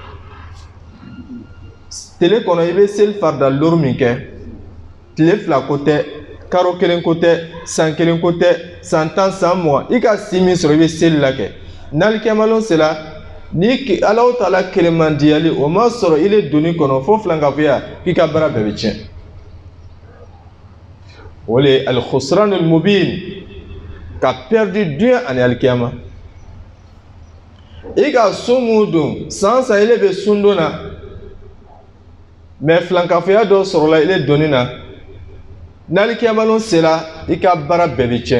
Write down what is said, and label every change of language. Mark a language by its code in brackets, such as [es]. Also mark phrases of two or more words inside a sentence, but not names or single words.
[bm] Tile kɔnɔ i bɛ seli farida lori min kɛ, tile fila ko tɛ, karo kelen ko tɛ, san kelen ko tɛ, san 10, san 20, i ka si min sɔrɔ i bɛ seli la kɛ. N'alikiyama sela, ni Alahu Taala kelemandiyali o ma sɔrɔ i le donni kɔnɔ fo filankafoya, k'i ka baara bɛɛ bɛ tiɲɛ. O le ye [ar] الخسران المبين, [bm] ka perdu dunya ani alikiyama. I ka sun mun don san san i le bɛ sun don na, mais filankafoya dɔ sɔrɔla i le donni na, n'alikiyama sela i ka baara bɛɛ bɛ tiɲɛ.